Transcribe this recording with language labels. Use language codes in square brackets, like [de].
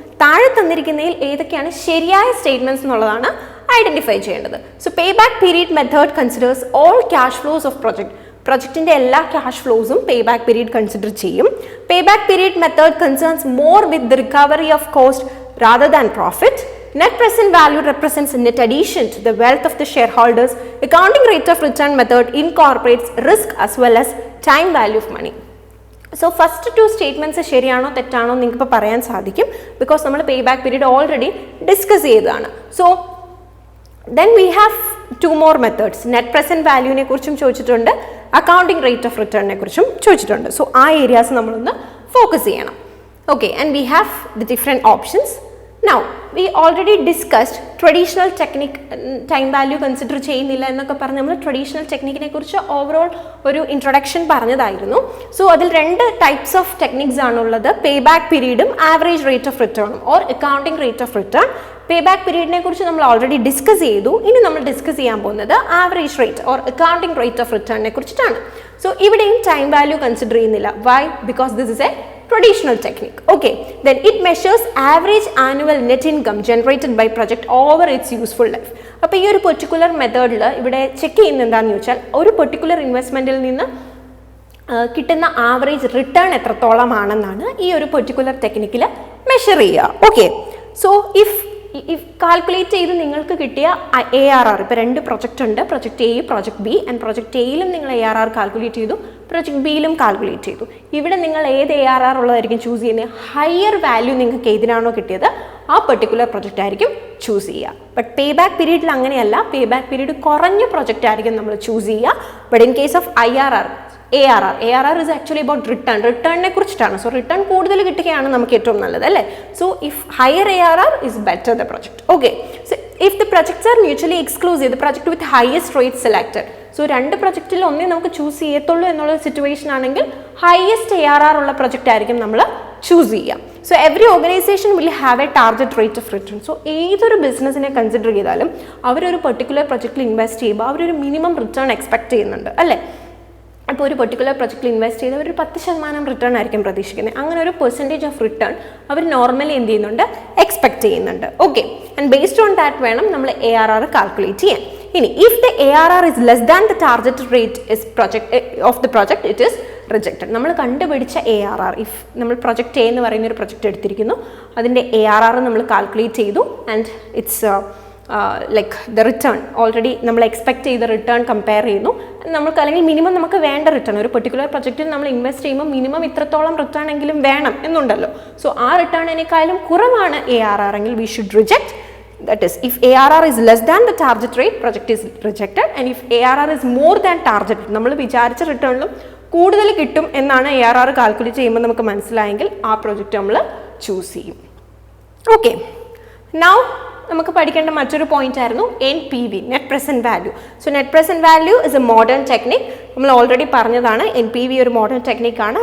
[ml] താഴെ തന്നിരിക്കുന്നതിൽ ഏതൊക്കെയാണ് ശരിയായ സ്റ്റേറ്റ്മെൻറ്റ്സ് എന്നുള്ളതാണ് ഐഡൻറ്റിഫൈ ചെയ്യേണ്ടത്. [en] so pay back period method considers all cash flows of പ്രൊജക്റ്റിൻ്റെ [ml] എല്ലാ cash ഫ്ലോസും pay back period consider ചെയ്യും. [en] Pay back period method concerns more with the recovery of cost rather than profit. Net present value represents net addition to the wealth of the shareholders. Accounting rate of return method incorporates risk as well as time value of money. So first two statements [ml] ശരിയാണോ തെറ്റാണോ നിങ്ങൾക്ക് ഇപ്പോൾ പറയാൻ സാധിക്കും because നമ്മൾ pay back period already discuss ചെയ്തതാണ്. So [en] then we have two more methods. [ml] Net present വാല്യൂവിനെ കുറിച്ചും ചോദിച്ചിട്ടുണ്ട്, അക്കൗണ്ടിങ് റേറ്റ് ഓഫ് റിട്ടേണിനെ കുറിച്ചും ചോദിച്ചിട്ടുണ്ട്. സോ ആ ഏരിയാസ് നമ്മളൊന്ന് ഫോക്കസ് ചെയ്യണം. [en] Okay, and we have the different options. Now, we already discussed traditional technique, [ml] time value consider ചെയ്യുന്നില്ല എന്നൊക്കെ പറഞ്ഞ് നമ്മൾ ട്രഡീഷണൽ ടെക്നിക്കിനെ കുറിച്ച് ഓവറോൾ ഒരു ഇൻട്രൊഡക്ഷൻ പറഞ്ഞതായിരുന്നു. സോ അതിൽ രണ്ട് ടൈപ്സ് ഓഫ് ടെക്നിക്സ് ആണുള്ളത്, pay back പീരീഡും average rate of റിട്ടേണും or accounting rate of return. Pay back പീരീഡിനെ കുറിച്ച് നമ്മൾ ഓൾറെഡി ഡിസ്കസ് ചെയ്തു. ഇനി നമ്മൾ ഡിസ്കസ് ചെയ്യാൻ പോകുന്നത് average rate or accounting rate of റിട്ടേണിനെ കുറിച്ചിട്ടാണ്. സോ ഇവിടെയും ടൈം വാല്യൂ കൺസിഡർ ചെയ്യുന്നില്ല. [en] Why? Because this is a traditional technique. Okay, then it measures average annual net income generated by project over its useful life. [ml] അപ്പോൾ ഈ ഒരു particular മെത്തേഡിൽ ഇവിടെ check ചെയ്യുന്നത് എന്താണെന്ന് ചോദിച്ചാൽ ഒരു പെർട്ടിക്കുലർ ഇൻവെസ്റ്റ്മെൻറ്റിൽ നിന്ന് കിട്ടുന്ന ആവറേജ് റിട്ടേൺ എത്രത്തോളമാണെന്നാണ് ഈ ഒരു പെർട്ടിക്കുലർ ടെക്നിക്കിൽ മെഷർ ചെയ്യുക. ഓക്കെ, സോ ഇഫ് കാൽക്കുലേറ്റ് ചെയ്ത് നിങ്ങൾക്ക് കിട്ടിയ ARR, ഇപ്പോൾ രണ്ട് പ്രൊജക്റ്റ് ഉണ്ട്, project A, project B. And project എയിലും നിങ്ങൾ ARR കാൽക്കുലേറ്റ് ചെയ്തു, പ്രൊജക്റ്റ് ബിയിലും കാൽക്കുലേറ്റ് ചെയ്തു. ഇവിടെ നിങ്ങൾ ഏത് ARR ഉള്ളതായിരിക്കും ചൂസ് ചെയ്യുന്നത്? ഹയർ വാല്യൂ നിങ്ങൾക്ക് ഏതിനാണോ കിട്ടിയത് ആ പെർട്ടിക്കുലർ പ്രൊജക്റ്റ് ആയിരിക്കും ചൂസ് ചെയ്യുക. ബട്ട് പേ ബാക്ക് പീരീഡിൽ അങ്ങനെയല്ല. പേ ബാക്ക് പീരീഡ് കുറഞ്ഞ പ്രൊജക്റ്റ് ആയിരിക്കും നമ്മൾ ചൂസ് ചെയ്യുക. [en] but in case of [ml] IRR, [en] ARR. ARR is actually about return. [ml] റിട്ടേണിനെ കുറിച്ചിട്ടാണ്. സോ റിട്ടേൺ കൂടുതൽ കിട്ടുകയാണ് നമുക്ക് ഏറ്റവും നല്ലത് അല്ലേ. [en] So if higher ARR is better the project. Okay. So if the projects are mutually exclusive, the project with highest rate selected. [ml] So രണ്ട് പ്രൊജക്റ്റിൽ ഒന്നേ നമുക്ക് ചൂസ് ചെയ്യത്തുള്ളൂ എന്നുള്ള സിറ്റുവേഷൻ ആണെങ്കിൽ ഹയസ്റ്റ് ARR ഉള്ള പ്രൊജക്റ്റ് ആയിരിക്കും നമ്മൾ ചൂസ് ചെയ്യുക. [en] So every organisation will have a target rate of return. [ml] So ഏതൊരു ബിസിനസ്സിനെ കൺസിഡർ ചെയ്താലും അവരൊരു പെർട്ടിക്കുലർ പ്രൊജക്റ്റിൽ ഇൻവെസ്റ്റ് ചെയ്യുമ്പോൾ അവരൊരു മിനിമം റിട്ടേൺ എക്സ്പെക്ട് ചെയ്യുന്നുണ്ട് അല്ലേ. അപ്പോൾ ഒരു പെർട്ടിക്കുലർ പ്രൊജക്റ്റിൽ ഇൻവെസ്റ്റ് ചെയ്ത് ഒരു 10% റിട്ടേൺ ആയിരിക്കും പ്രതീക്ഷിക്കുന്നത്. അങ്ങനെ ഒരു percentage of return our normally എന്ത് ചെയ്യുന്നുണ്ട്, എക്സ്പെക്ട് ചെയ്യുന്നുണ്ട്. Okay, [en] and based on that [ml] വേണം നമ്മൾ ARR കാൽക്കുലേറ്റ് ചെയ്യാൻ. ഇനി [en] If the ARR is less than the target rate is of the project, it is rejected. [ml] നമ്മൾ കണ്ടുപിടിച്ച ARR, ഇഫ് നമ്മൾ പ്രൊജക്റ്റ് എന്ന് പറയുന്ന ഒരു പ്രൊജക്റ്റ് എടുത്തിരിക്കുന്നു, അതിൻ്റെ ARR നമ്മൾ കാൽക്കുലേറ്റ് ചെയ്തു [en] and it's like the return [ml] already നമ്മൾ എക്സ്പെക്ട് ചെയ്ത റിട്ടേൺ കമ്പയർ ചെയ്യുന്നു. നമുക്ക് അല്ലെങ്കിൽ മിനിമം നമുക്ക് വേണ്ട റിട്ടേൺ ഒരു പെർട്ടിക്കുലർ പ്രൊജക്റ്റിൽ നമ്മൾ ഇൻവെസ്റ്റ് ചെയ്യുമ്പോൾ മിനിമം ഇത്രത്തോളം റിട്ടേൺ എങ്കിലും വേണം എന്നുണ്ടല്ലോ. സോ ആ റിട്ടേണിനേക്കാളും കുറവാണ് ARR എങ്കിൽ [en] We should reject. That is, if ARR is less than the target rate, project is rejected. And if ARR is more than target, [ml] നമ്മൾ വിചാരിച്ച റിട്ടേണിലും കൂടുതൽ കിട്ടും എന്നാണ് ARR കാൽക്കുലേറ്റ് ചെയ്യുമ്പോൾ നമുക്ക് മനസ്സിലായെങ്കിൽ ആ പ്രൊജക്റ്റ് നമ്മൾ ചൂസ് ചെയ്യും. ഓക്കെ, നൗ നമുക്ക് പഠിക്കേണ്ട മറ്റൊരു പോയിന്റ് ആയിരുന്നു NPV, net present value. [en] So net present value is a modern technique. [ml] നമ്മൾ ഓൾറെഡി പറഞ്ഞതാണ് NPV ഒരു മോഡേൺ ടെക്നിക്കാണ്.